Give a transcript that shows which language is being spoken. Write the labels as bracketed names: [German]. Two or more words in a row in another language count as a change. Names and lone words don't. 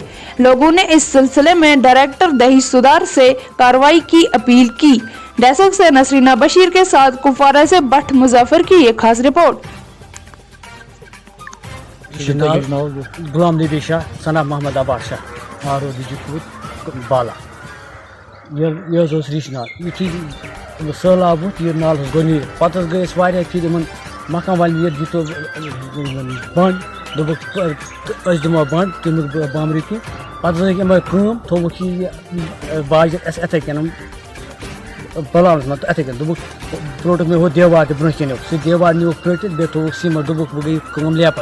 [Urdu] لوگوں نے اس سلسلے میں ڈریکٹر دیدی سدھار سے کاروائی کی اپیل کی. ڈیسک سے نسرینہ بشیر کے ساتھ کپوارہ سے بٹ مظفر کی یہ خاص رپورٹ. [Kashmiri] غلام نبی شاہ ثنا محمد عباس شاہ آرو بالا یہ ریش نال یہ سہلاب یہ نال گۄڈنی پتہ گٔے أسۍ واریاہ پھِرِ یِمن محکمہ والٮ۪ن ییٚتہِ دِتو بنٛد دوٚپُکھ أسۍ دِمو بنٛد تمیُک بامبرِ کینٛہہ پتہٕ زٲنِکھ یِمے کٲم تھوٚوُکھ یہِ باجر اَسہِ یِتھَے کٔنۍ بلاونس منٛز تہٕ یِتھَے کٔنۍ دوٚپُکھ ترٛوٹُکھ مےٚ ہُہ دیوار تہِ برٛونٛہہ کِنیُک سُہ دیوار نیوٗکھ پرٛٹِتھ بیٚیہِ تھوٚوُکھ سیٖمنٹ دوٚپُکھ وۄنۍ گٔے کٲم لیپس.